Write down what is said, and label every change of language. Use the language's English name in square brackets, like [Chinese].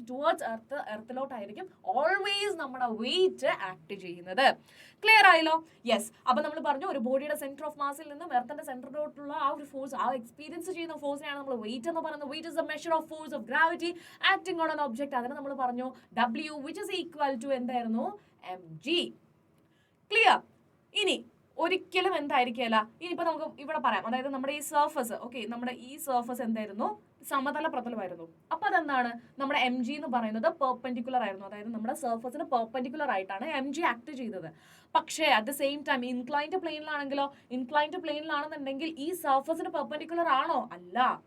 [Malayalam] Towards എർത്തിലോട്ടായിരിക്കും always നമ്മുടെ wait act ചെയ്യുന്നത്. Clear ആയല്ലോ? യെസ്. അപ്പൊ നമ്മൾ പറഞ്ഞു, ഒരു ബോഡിയുടെ സെന്റർ ഓഫ് മാസിൽ നിന്നും എർത്തിന്റെ സെന്ററിലോട്ടുള്ള ആ ഒരു ഫോഴ്സ്, ആ എക്സ്പീരിയൻസ് ചെയ്യുന്ന ഫോഴ്സിനെയാണ് നമ്മൾ വെയിറ്റ് എന്ന് പറയുന്നത്. [English] Weight is the measure of force of gravity acting on an object. [Malayalam] അതിനെ നമ്മൾ പറഞ്ഞു W, [English] which is equal to [Malayalam] എന്തായിരുന്നു, mg. ക്ലിയർ? ഇനി ഒരിക്കലും എന്തായിരിക്കില്ല, ഇനിയിപ്പോ നമുക്ക് ഇവിടെ പറയാം, അതായത് നമ്മുടെ ഈ സർഫസ്, ഓക്കെ, നമ്മുടെ ഈ സർഫസ് എന്തായിരുന്നു, സമതല പ്രതലമായിരുന്നു. അപ്പൊ അതെന്താണ്, നമ്മുടെ mg എന്ന് പറയുന്നത് പെർപെൻഡിക്കുലർ ആയിരുന്നു. അതായത് നമ്മുടെ സർഫസിന് പെർപെൻഡിക്കുലർ ആയിട്ടാണ് mg ആക്ട് ചെയ്തത്. പക്ഷേ [English] at the same time [Malayalam] inclined പ്ലെയിനിലാണെന്നുണ്ടെങ്കിൽ ഈ സർഫസിന് പെർപെൻഡിക്കുലർ ആണോ? അല്ല.